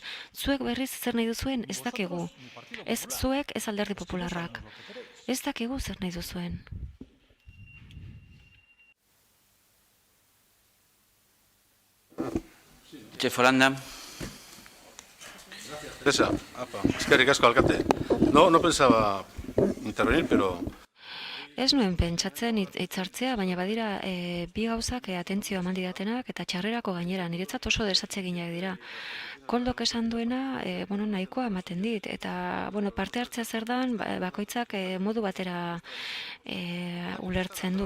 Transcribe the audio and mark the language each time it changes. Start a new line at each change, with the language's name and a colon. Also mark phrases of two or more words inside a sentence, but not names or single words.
Basque: Zuek berriz zer nahi duzuen ez dakigu. Ez zuek, ez Alderdi Popularrak. Ez dakigu zer nahi duzuen. Txefolanda. Eskerrik asko, alkate.
Spanish: No pensaba intervenir, pero...
Basque: Ez nuen pentsatzen hitzartzea, baina badira bi gauzak atentzioa eman didatenak eta txarrerako gainera, niretzat oso desatseginak dira. Koldok esan duena, nahikoa ematen dit, eta parte hartzea zer dan, bakoitzak modu batera ulertzen du.